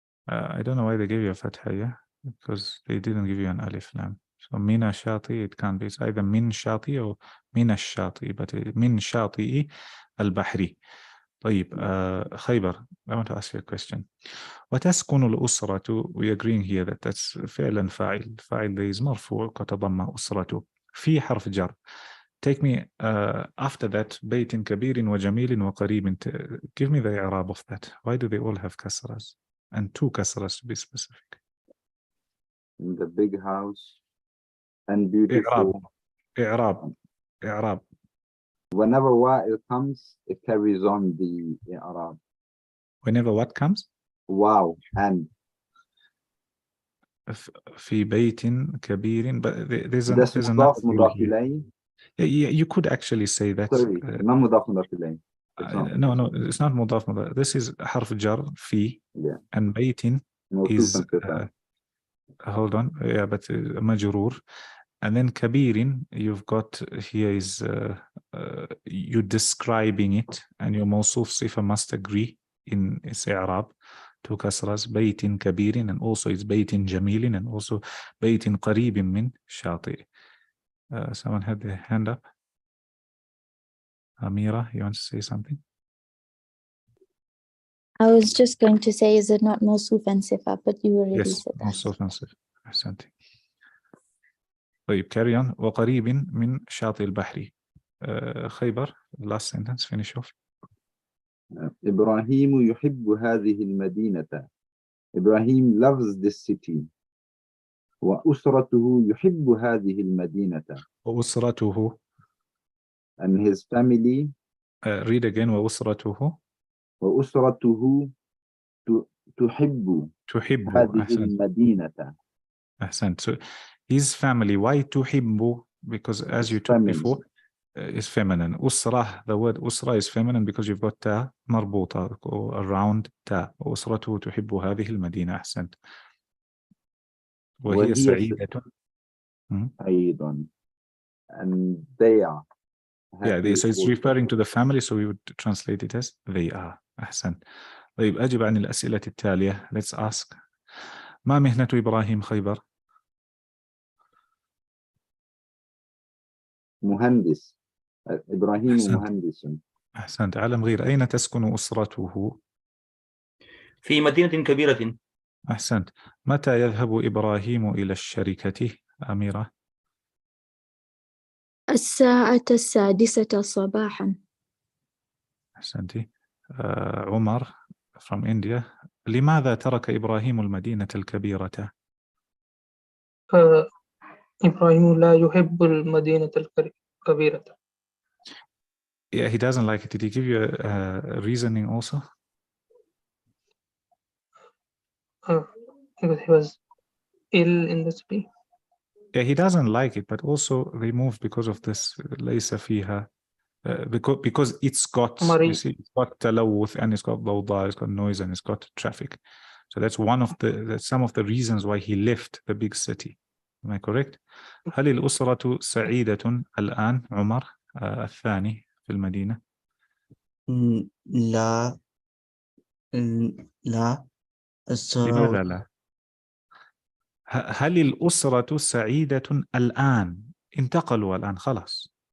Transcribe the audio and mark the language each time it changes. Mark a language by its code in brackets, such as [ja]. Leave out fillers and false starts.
[en] I don't know why they gave you a fatha here, because they didn't give you an alif lam. So min shati, it can't be. It's either min shati or min shati, but min shati al-bahri. طيب, خيبر, I want to ask you a question. [ar] وتسكن الأسرة, [en] we agreeing here that that's [ar] فعلا فاعل. فاعل [en] there is [ar] مرفوع كتضم أسرة في حرف جر. [en] Take me after that [ar] بيت كبير وجميل وقريب. [en] Give me the إعراب of that. Why do they all have kasras? And 2 kasras to be specific. In the big house and beautiful. [ar] إعراب. [en] Whenever wa'il comes, it carries on the i'rab. Whenever what comes? Wow, and. [ar] في بيت كبير, [en] but there's That's another [ar] مضاف إليه. [en] Yeah, you could actually say that. Sorry, not مضاف إليه. No, it's not مضاف. This is [ar] حرف جر في, [en] and بيت is hold on, yeah, but مجرور, and then كبير, you've got here is you describing it, and your [ar] موصوف صفة [en] must agree in its إعراب. [ar] 2 كسرات, بيت كبير, [en] and also it's [ar] بيت جميل, and also بيت قريب من شاطئ. [en] Someone had their hand up. Amira, you want to say something? I was just going to say, is it not موصوف and صفة, but you already said that. [ar] موصوف and صفة. أحسنت. [en] طيب, carry on. [ar] وقريب من شاطئ البحر. [en] خيبر, last sentence, finish off. [ar] إبراهيم يحب هذه المدينة. [en] Ibrahim loves this city. [ar] وأسرته يحب هذه المدينة. وأسرته. [en] And his family. Read again. [ar] وأسرته. وأسرته تحب هذه المدينة. أحسنت. [en] So his family, why [ar] تحب? [en] Because as you told before, is feminine. أسرة, the word أسرة is feminine because you've got [ar] تا مربوطة [en] around تا. [ar] وأسرته تحب هذه المدينة. أحسنت. وهي سعيدة. أيضا. [en] And they are. So it's referring to the family, so we would translate it as they are. [ar] أحسنت. طيب, أجب عن الأسئلة التالية. [en] Let's ask. [ar] ما مهنة إبراهيم خيبر؟ مهندس. إبراهيم مهندس. أحسنت. عالم غير. أين تسكن أسرته؟ في مدينة كبيرة. أحسنت. متى يذهب إبراهيم إلى الشركة؟ أميرة. الساعة 6 صباحا. أحسنتي. [en] عمر from India. [ar] لماذا ترك إبراهيم المدينة الكبيرة؟ إبراهيم لا يحب المدينة الكبيرة. [en] Yeah, he doesn't like it. Did he give you a reasoning also? Because he was ill in the city. Yeah, he doesn't like it, but also they moved because of this. [ar] ليس فيها, [en] because it's got, you Marid. see, it's got تلوث and it's got ضوضاء, it's got noise and it's got traffic. So that's some of the reasons why he left the big city. Am I correct? [ar] هل الأسرة سعيدة الآن عمر الثاني في المدينة؟ لا لا لماذا لا؟ هل الأسرة سعيدة الآن؟ انتقلوا الآن خلاص.